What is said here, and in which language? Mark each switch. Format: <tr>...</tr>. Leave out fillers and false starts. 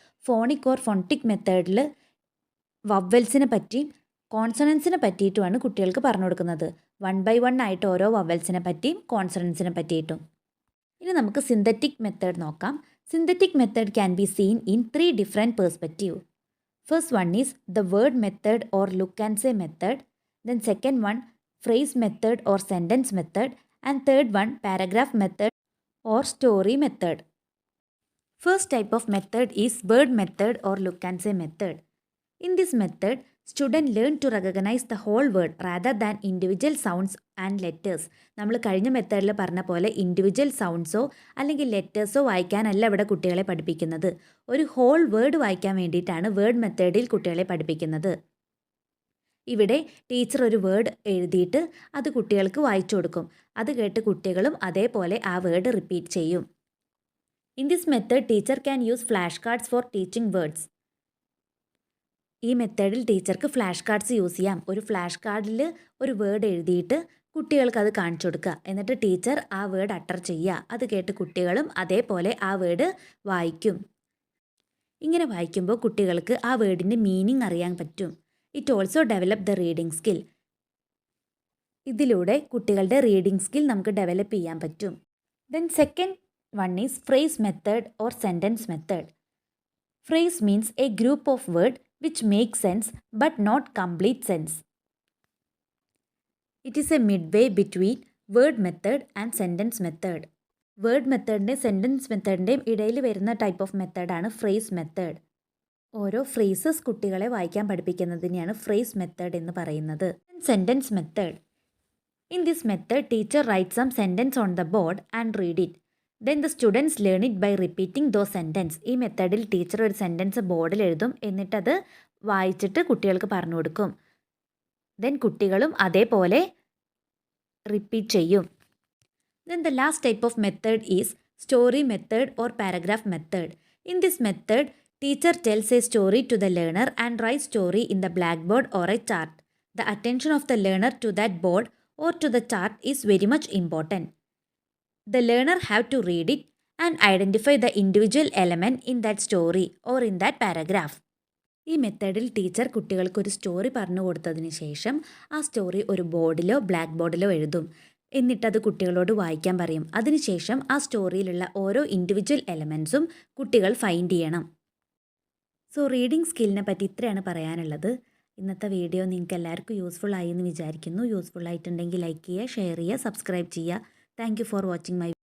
<ml>Phonic or phonetic മെത്തേഡിൽ വവൽസിനെ പറ്റിയും കോൺസണൻസിനെ പറ്റിയിട്ടുമാണ് കുട്ടികൾക്ക് പറഞ്ഞു കൊടുക്കുന്നത്. 1 by 1 ആയിട്ട് ഓരോ വവൽസിനെ പറ്റിയും കോൺസണൻസിനെ പറ്റിയിട്ടും. ഇനി നമുക്ക് സിന്തറ്റിക് മെത്തേഡ് നോക്കാം.</ml> <en>Synthetic method can be seen in 3 different perspective. First one is the word method or look and say method. Then second one, phrase method or sentence method. And third one, paragraph method or story method. First type of method is word method or look and say method. In this method, students learn to recognize the whole word rather than individual sounds and letters.</en> <ml>നമ്മൾ കഴിഞ്ഞ മെത്തേഡിൽ പറഞ്ഞ പോലെ individual സൗണ്ട്സോ അല്ലെങ്കിൽ ലെറ്റേഴ്സോ വായിക്കാനല്ല ഇവിടെ കുട്ടികളെ പഠിപ്പിക്കുന്നത്. ഒരു ഹോൾ വേർഡ് വായിക്കാൻ വേണ്ടിയിട്ടാണ് വേർഡ് മെത്തേഡിൽ കുട്ടികളെ പഠിപ്പിക്കുന്നത്. ഇവിടെ ടീച്ചർ ഒരു വേർഡ് എഴുതിയിട്ട് അത് കുട്ടികൾക്ക് വായിച്ചു കൊടുക്കും. അത് കേട്ട് കുട്ടികളും അതേപോലെ ആ വേർഡ് റിപ്പീറ്റ് ചെയ്യും.</ml> <en>In this method teacher can use flash cards for teaching words.</en> <ml>ഈ മെത്തേഡിൽ ടീച്ചർക്ക് ഫ്ലാഷ് കാർഡ്സ് യൂസ് ചെയ്യാം. ഒരു ഫ്ലാഷ് കാർഡിൽ ഒരു വേർഡ് എഴുതിയിട്ട് കുട്ടികൾക്ക് അത് കാണിച്ചു കൊടുക്കുക. എന്നിട്ട് ടീച്ചർ ആ വേർഡ് അട്ടർ ചെയ്യുക. അത് കേട്ട് കുട്ടികളും അതേപോലെ ആ വേർഡ് വായിക്കും. ഇങ്ങനെ വായിക്കുമ്പോൾ കുട്ടികൾക്ക് ആ വേർഡിൻ്റെ മീനിങ് അറിയാൻ പറ്റും.</ml> <en>It also develop the reading skill.</en> <ml>ഇതിലൂടെ കുട്ടികളുടെ റീഡിംഗ് സ്കിൽ നമുക്ക് ഡെവലപ്പ് ചെയ്യാൻ പറ്റും.</ml> <en>Then second one is phrase method or sentence method. Phrase means a group of word which makes sense but not complete sense. It is a midway between word method and sentence method.</en> <ml>Word മെത്തേഡിൻ്റെയും sentence മെത്തേഡിൻ്റെയും ഇടയിൽ വരുന്ന type of മെത്തേഡാണ് phrase method. ഓരോ phrases കുട്ടികളെ വായിക്കാൻ പഠിപ്പിക്കുന്നതിനെയാണ് phrase method എന്ന് പറയുന്നത്. Sentence method.</ml> <en>In this method teacher write some sentence on the board and read it. Then the students learn it by repeating those sentence.</en> <ml>ഈ മെത്തേഡിൽ teacher ഒരു sentence ബോർഡിൽ എഴുതും. എന്നിട്ടത് വായിച്ചിട്ട് കുട്ടികൾക്ക് പറഞ്ഞു കൊടുക്കും. ദെൻ കുട്ടികളും അതേപോലെ റിപ്പീറ്റ് ചെയ്യും.</ml> <en>Then the last type of method is story method or paragraph method. In this method teacher tells a story to the learner and write story in the black board or a chart. The attention of the learner to that board or to the chart is very much important. The learner have to read it and identify the individual element in that story or in that paragraph.</en> <ml>ഈ മെത്തേഡിൽ teacher കുട്ടികൾക്ക് ഒരു story പറഞ്ഞു കൊടുത്തതിന് ശേഷം ആ story ഒരു ബോർഡിലോ black ബോർഡിലോ എഴുതും. എന്നിട്ടത് കുട്ടികളോട് വായിക്കാൻ പറയും. അതിനുശേഷം ആ സ്റ്റോറിയിലുള്ള ഓരോ ഇൻഡിവിജ്വൽ എലമെൻസും കുട്ടികൾ ഫൈൻഡ് ചെയ്യണം. സോ റീഡിംഗ് സ്കില്ലിനെ പറ്റി ഇത്രയാണ് പറയാനുള്ളത്. ഇന്നത്തെ വീഡിയോ നിങ്ങൾക്ക് എല്ലാവർക്കും യൂസ്ഫുൾ ആയി എന്ന് വിചാരിക്കുന്നു. യൂസ്ഫുൾ ആയിട്ടുണ്ടെങ്കിൽ ലൈക്ക് ചെയ്യുക, ഷെയർ ചെയ്യുക, സബ്സ്ക്രൈബ് ചെയ്യുക.</ml> <en>Thank you for watching my</en>